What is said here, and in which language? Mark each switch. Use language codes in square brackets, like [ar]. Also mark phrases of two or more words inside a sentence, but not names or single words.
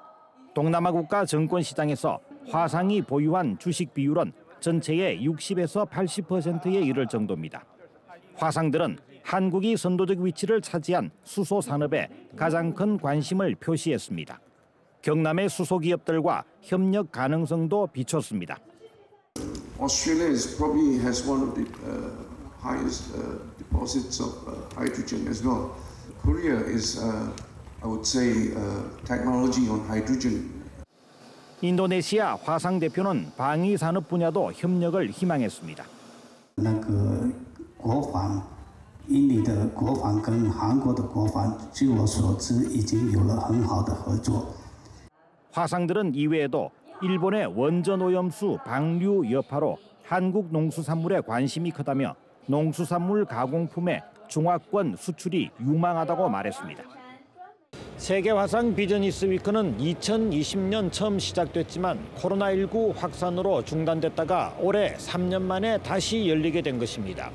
[ko] 동남아 국가 정권 시장에서 화상이 보유한 주식 비율은 전체의 60에서 80%에 이를 정도입니다. 화상들은 한국이 선도적 위치를 차지한 수소 산업에 가장 큰 관심을 표시했습니다. 경남의 수소기업들과 협력 가능성도 비췄습니다. [en] Australia probably has one of the highest deposits of hydrogen as well. Korea is, I would say, technology on hydrogen. [ko] 인도네시아 화상 대표는 방위 산업 분야도 협력을 희망했습니다. [zh] 印尼的国防跟韩国的国防，据我所知，已经有了很好的合作。 [ko] 화상들은 이외에도 일본의 원전 오염수 방류 여파로 한국 농수산물에 관심이 크다며 농수산물 가공품의 중화권 수출이 유망하다고 말했습니다. 세계 화상 비즈니스 위크는 2020년 처음 시작됐지만 코로나19 확산으로 중단됐다가 올해 3년 만에 다시 열리게 된 것입니다.